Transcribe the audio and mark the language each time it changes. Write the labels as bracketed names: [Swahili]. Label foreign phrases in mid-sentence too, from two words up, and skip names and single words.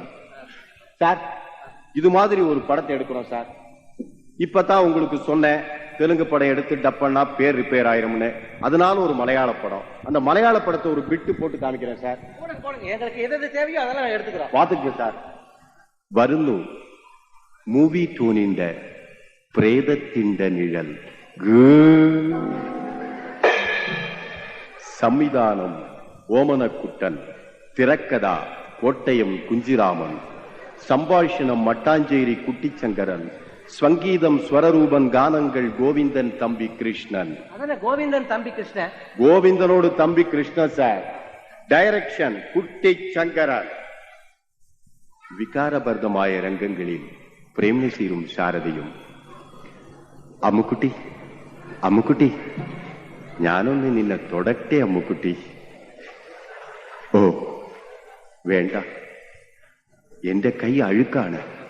[Tamil] சார், இது மாதிரி ஒரு படத்தை எடுக்கிறோம் சார். இப்பதான் உங்களுக்கு சொன்னேன், தெலுங்கு படம் எடுத்து டப்பன்னா பேர் ரிப்பேர் ஆயிரும்னு. அதனால ஒரு மலையாள படம், அந்த மலையாள படத்தை ஒரு பிட்டு போட்டு காமிக்கிறேன் சார். எங்களுக்கு எது தேவையோ அதெல்லாம் எடுத்துக்கிறோம், பாத்துக்க சார். [Malayalam] വരുന്നു മൂവി ടൂണിന്റെ പ്രേതത്തിന്റെ നിഴൽ. സംവിധാനം ഓമനക്കുട്ടൻ, തിരക്കഥ കോട്ടയം കുഞ്ചിരാമൻ, സംഭാഷണം മട്ടാഞ്ചേരി കുട്ടിച്ചങ്കരൻ, സംഗീതം സ്വരരൂപൻ, ഗാനങ്ങൾ ഗോവിന്ദൻ തമ്പി കൃഷ്ണൻ. ഗോവിന്ദൻ തമ്പി കൃഷ്ണൻ, ഗോവിന്ദനോട് തമ്പി കൃഷ്ണ സാർ. [Tamil] டைரக்ஷன் குட்டிச்சங்கரன். [Malayalam] വികാരഭരിതമായ രംഗങ്ങളിൽ പ്രേംനസീറും ശാരദയും. അമ്മുക്കുട്ടി, അമ്മുക്കുട്ടി, ഞാനൊന്ന് നിന്നെ തൊടട്ടെ അമ്മുക്കുട്ടി. ഓ വേണ്ട, എന്റെ കൈ അഴുക്കാണ്.